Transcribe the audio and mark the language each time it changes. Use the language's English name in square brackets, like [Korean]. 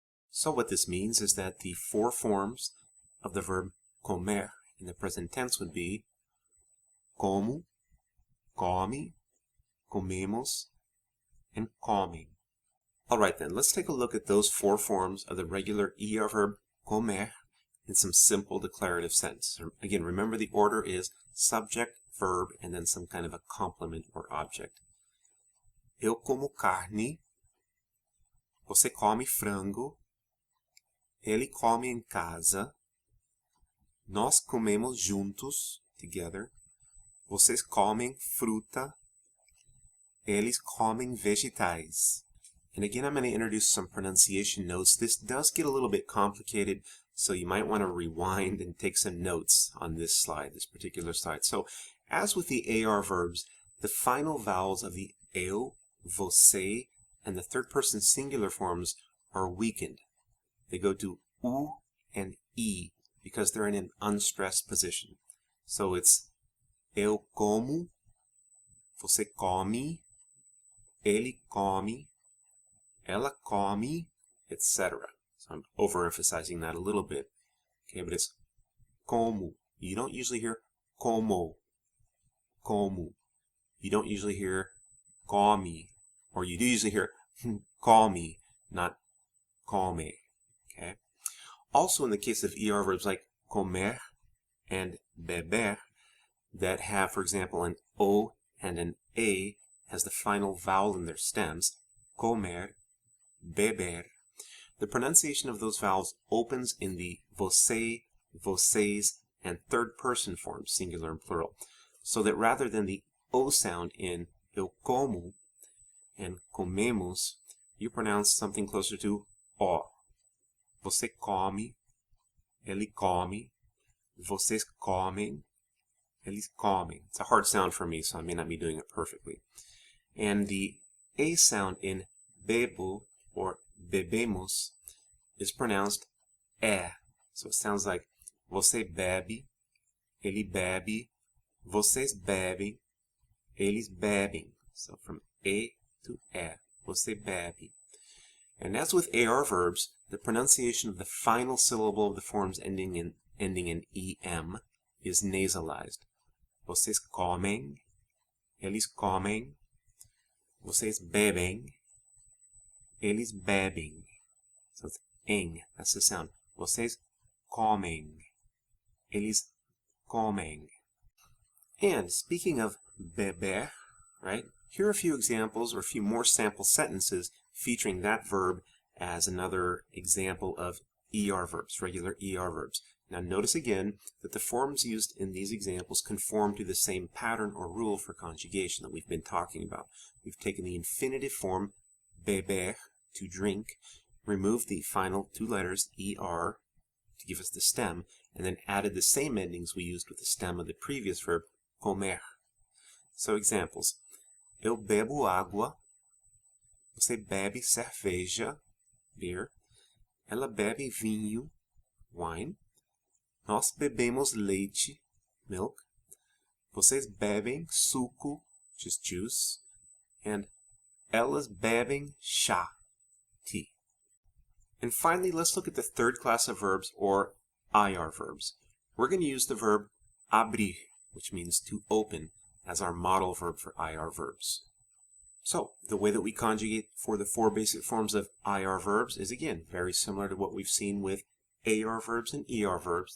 [English] So what this means is that the 4 forms of the verb comer in the present tense would be como, come, comemos, and comem. Alright then, let's take a look at those 4 forms of the regular ER verb comer in some simple declarative sentences. Again, remember the order is subject, verb, and then some kind of a complement or object. [Portuguese] Eu como carne, você come frango, ele come em casa, nós comemos juntos, [English] together, [Portuguese] vocês comem fruta, eles comem vegetais. [English] And again, I'm going to introduce some pronunciation notes. This does get a little bit complicated, so you might want to rewind and take some notes on this slide, this particular slide. So, as with the AR verbs, the final vowels of the eu, você, and the third person singular forms are weakened. They go to u and e because they're in an unstressed position. So it's [Portuguese] eu como, você come, ele come, ela come, etc. [English] So I'm overemphasizing that a little bit. Okay, but it's como. You don't usually hear como, como. You don't usually hear come, or you do usually hear come, not come. Okay. Also, in the case of ER verbs like comer and beber, that have, for example, an O and an A as the final vowel in their stems, comer, beber, the pronunciation of those vowels opens in the você, vocês, and third person forms, singular and plural, so that rather than the O sound in eu como and comemos, you pronounce something closer to O. [Portuguese] Você come, ele come, vocês comem, eles comem. [English] It's a hard sound for me, so I may not be doing it perfectly. And the A sound in bebo or bebemos is pronounced é. So it sounds like [Portuguese] você bebe, ele bebe, vocês bebem, eles bebem. [English] So from A to é, [Portuguese] você bebe. [English] And as with AR verbs, the pronunciation of the final syllable of the forms ending in em is nasalized. [Portuguese] Vocês comem, eles comem, vocês bebem, eles bebem. [English] So it's eng, that's the sound. [Portuguese] Vocês comem, eles comem. [English] And speaking of beber, right, here are a few examples or a few more sample sentences featuring that verb as another example of ER verbs, regular ER verbs. Now notice again that the forms used in these examples conform to the same pattern or rule for conjugation that we've been talking about. We've taken the infinitive form beber, to drink, removed the final 2 letters ER to give us the stem, and then added the same endings we used with the stem of the previous verb comer. So examples: [Portuguese] eu bebo água, você bebe cerveja, beer, ela bebe vinho, wine. Nós bebemos leite, milk. Vocês bebem suco, [English] just juice. [Portuguese] And elas bebem chá, tea. [English] And finally, let's look at the third class of verbs, or IR verbs. We're going to use the verb abrir, which means to open, as our model verb for IR verbs. So, the way that we conjugate for the four basic forms of IR verbs is, again, very similar to what we've seen with AR verbs and ER verbs.